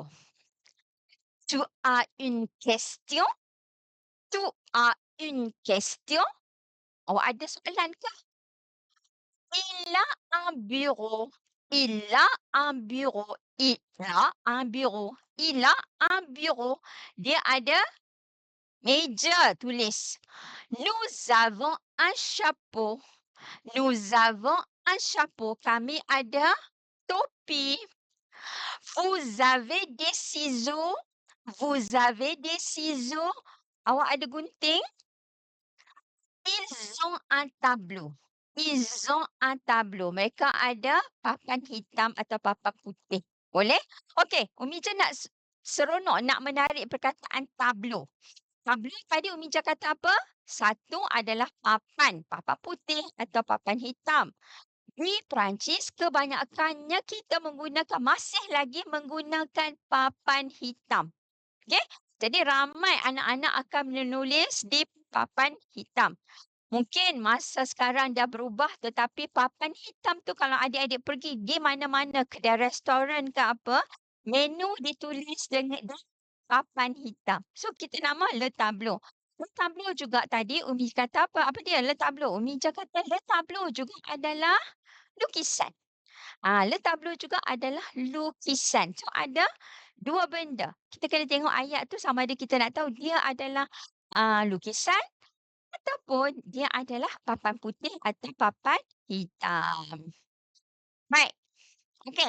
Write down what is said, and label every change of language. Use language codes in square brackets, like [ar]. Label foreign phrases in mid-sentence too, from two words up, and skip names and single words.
[fr] Tu as une question? Tu as une question? [ms] Awak ada soalan ke? [fr] Il a un bureau. Il a un bureau. Il a un bureau. Il a un bureau. [ms] Dia ada meja tulis. [fr] Nous avons un chapeau. Nous avons un chapeau. [ms] Kami ada topi. [fr] Vous avez des ciseaux. Vous avez des ciseaux. [ms] Awak ada gunting? [fr] Ils ont un tableau. Ils ont un tableau. [ms] Mereka ada papan hitam atau papan putih. Boleh? Okey, Umi Jah nak seronok nak menarik perkataan tableau. Tableau tadi Umi Jah kata apa? Satu adalah papan putih atau papan hitam. Di Perancis kebanyakannya kita masih lagi menggunakan papan hitam. Okey? Jadi ramai anak-anak akan menulis di papan hitam. Mungkin masa sekarang dah berubah tetapi papan hitam tu kalau adik-adik pergi di mana-mana kedai restoran ke apa, menu ditulis dengan papan hitam. So kita nama [fr] le tableau. Le tableau [ms] juga tadi Umi kata apa? Apa dia [fr] le tableau? [ms] Umi Jah kata [fr] le tableau [ms] juga adalah lukisan. [fr] Le tableau [ms] juga adalah lukisan. So ada dua benda. Kita kena tengok ayat tu sama ada kita nak tahu dia adalah lukisan ataupun dia adalah papan putih atau papan hitam. Baik, okey.